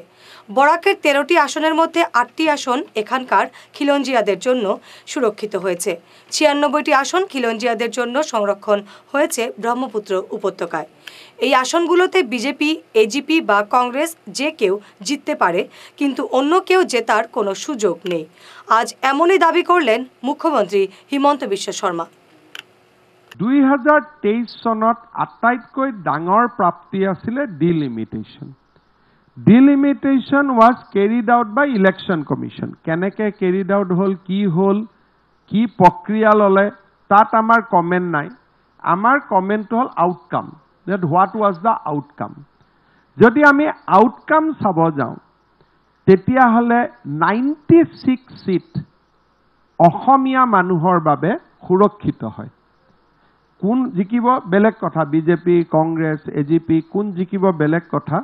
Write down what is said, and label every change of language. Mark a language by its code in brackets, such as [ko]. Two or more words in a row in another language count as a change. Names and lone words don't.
[bn] বরাকের ১৩টি আসনের মধ্যে ৮টি আসন এখানকার খিলঞ্জিয়াদের জন্য সুরক্ষিত হয়েছে। ৯৬টি আসন খিলঞ্জিয়াদের জন্য সংরক্ষণ হয়েছে ব্রহ্মপুত্র উপত্যকায়। এই আসনগুলোতে বিজেপি, এজিপি বা কংগ্রেস যে কেউ জিততে পারে, কিন্তু অন্য কেউ জেতার কোনো সুযোগ নেই। আজ এমনই দাবি করলেন মুখ্যমন্ত্রী হিমন্ত বিশ্ব শর্মা। [as] ২০২৩ চনত আটাইতকৈ ডাঙৰ প্ৰাপ্তি আছিলে ডিলিমিটেশ্যন। [en] Delimitation was carried out by Election Commission. [as] কেনেকৈ [en] carried out [as] হ'ল, কি প্ৰক্ৰিয়া ল'লে, তাত আমাৰ কমেণ্ট নাই। আমাৰ কমেণ্ট হ'ল আউটকাম, [en] that what was the outcome. [as] যদি আমি আউটকাম চাব যাওঁ তেতিয়াহ'লে 96 সিট অসমীয়া মানুহৰ বাবে সুৰক্ষিত হয়। কোন জিকিব বেলেগ কথা, বিজেপি, কংগ্ৰেছ, এজিপি কোন জিকিব বেলেগ কথা।